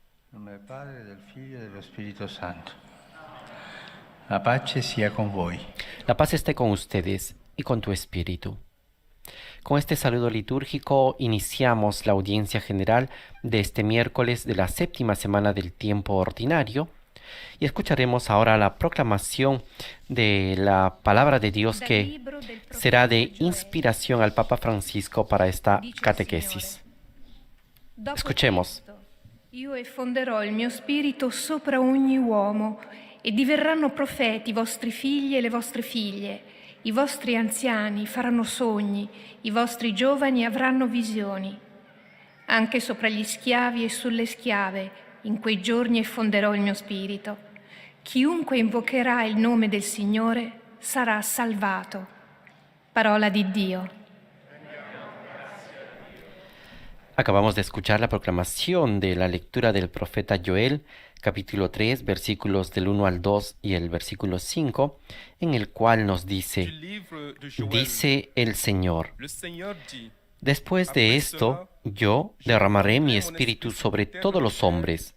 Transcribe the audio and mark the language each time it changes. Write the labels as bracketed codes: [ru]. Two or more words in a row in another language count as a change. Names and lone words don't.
[it] Nome del Padre, del Figlio e dello Spirito Santo. La pace sia con voi. [es] La paz esté con ustedes y con tu espíritu. Con este saludo litúrgico iniciamos la audiencia general de este miércoles de la séptima semana del tiempo ordinario y escucharemos ahora la proclamación de la palabra de Dios que será de inspiración al Papa Francisco para esta catequesis. Escuchemos. [it] Io effonderò il mio spirito sopra ogni uomo e diverranno profeti i vostri figli e le vostre figlie. I vostri anziani faranno sogni, i vostri giovani avranno visioni. Anche sopra gli schiavi e sulle schiave, in quei giorni effonderò il mio spirito. Chiunque invocherà il nome del Signore sarà salvato. Parola di Dio. [es] Acabamos de escuchar la proclamación de la lectura del profeta Joel, capítulo 3, versículos del 1 al 2 y el versículo 5, en el cual nos dice el Señor: después de esto, yo derramaré mi espíritu sobre todos los hombres.